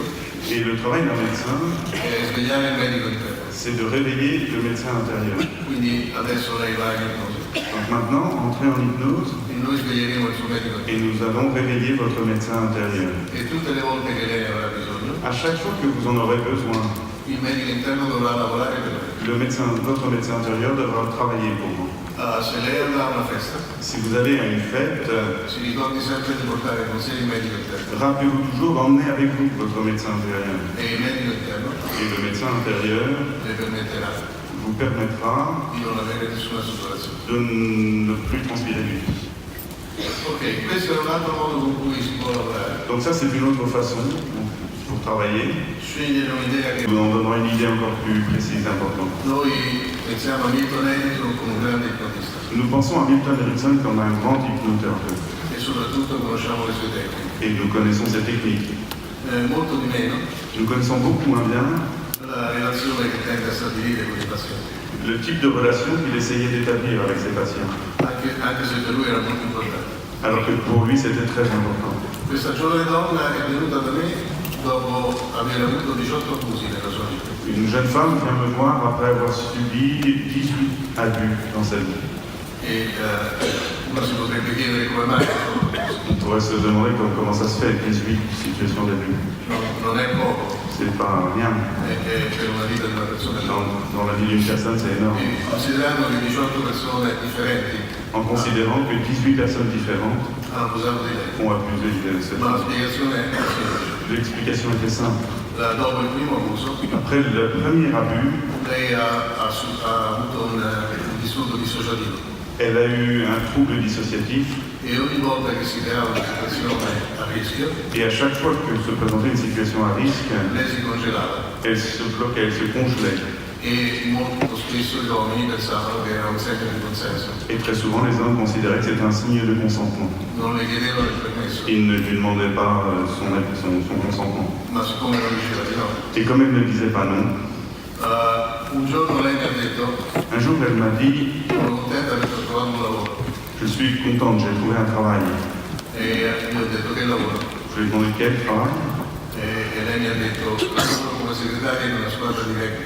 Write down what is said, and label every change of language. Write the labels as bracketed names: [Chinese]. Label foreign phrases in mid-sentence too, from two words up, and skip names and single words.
[French] Et le travail d'un médecin, [Italian] è svegliare il medico interno. [French] c'est de réveiller le médecin intérieur. [Italian] Quindi adesso lei va in ipnosi [French] Donc maintenant, entrez en hypnose [Italian] e noi sveglieremo il suo medico [French] et [Italian] interno. [French] nous allons réveiller votre médecin intérieur. [Italian] E tutte le volte che lei avrà bisogno, [French] À chaque fois que vous en aurez besoin, [Italian] il medico interno dovrà lavorare per lei. [French] votre médecin intérieur devra travailler pour vous. [Italian] Se lei andrà a una festa, [French] Si vous allez à une fête, [Italian] si ricordi sempre di portare con sé il medico interno. [French] rappelez-vous toujours d'emmener avec vous votre médecin intérieur. [Italian] E il medico interno [French] Et le médecin intérieur [Italian] le permetterà [French] vous permettra [Italian] di non avere nessuna saturazione. [French] de ne plus transpirer du tout. [Italian] Ok, questo è un altro modo con cui si può lavorare. [French] Donc ça, c'est une autre façon pour travailler. [Italian] Scegliere un'idea che [French] Nous en donnerons une idée encore plus précise, [Italian] importante. noi pensiamo a Milton Erickson come un grande ipnotista [French] Nous pensons à Milton Erickson comme un grand hypnothérapeute. [Italian] e soprattutto conosciamo le sue tecniche. [French] Et nous connaissons ses techniques. [Italian] Molto di meno [French] Nous connaissons beaucoup moins bien [Italian] la relazione che tende a stabilire con i pazienti, [French] le type de relation qu'il essayait d'établir avec ses patients. [Italian] anche se per lui era molto importante. [French] Alors que pour lui, c'était très important. [Italian] Questa giovane donna è venuta da me dopo aver avuto 18 abusi nella sua vita. [French] Une jeune femme vient me voir après avoir subi 18 abus dans sa vie. [Italian] E uno si potrebbe chiedere come mai [French] On pourrait se demander comment ça se fait, 18 situations d'abus. [Italian] non è poco, [French] C'est pas rien. [Italian] è per una vita di una persona giovane. [French] Dans la vie d'une personne, c'est énorme. [Italian] E considerando che 18 persone differenti [French] En considérant que 18 personnes différentes [Italian] hanno abusato di lei, [French] ont abusé de cette [Italian] ma la [French] femme. [Italian] spiegazione è semplice. [French] L'explication était simple. [Italian] Dopo il primo abuso [French] Après le premier abus, [Italian] lei ha avuto un disturbo dissociativo [French] elle a eu un trouble dissociatif [Italian] e ogni volta che si creava una situazione a rischio [French] et à chaque fois que se présentait une situation à risque, [Italian] lei si congelava [French] elle se bloquait, elle se congelait. [Italian] e molto spesso gli uomini pensavano che era un segno di consenso, [French] Et très souvent, les hommes considéraient que c'était un signe de consentement. [Italian] non le chiedevano il permesso, [French] Ils ne lui demandaient pas son consentement. [Italian] ma siccome non diceva di no, [French] Et comme elle ne disait pas non, [Italian] un giorno lei mi ha detto [French] un jour, elle m'a dit [Italian] sono contenta di aver trovato un lavoro [French] « Je suis contente, j'ai trouvé un travail. [Italian] e io ho detto che lavoro [French] Je lui ai demandé quel travail. [Italian] e lei mi ha detto lavoro come segretaria in una squadra di rugby.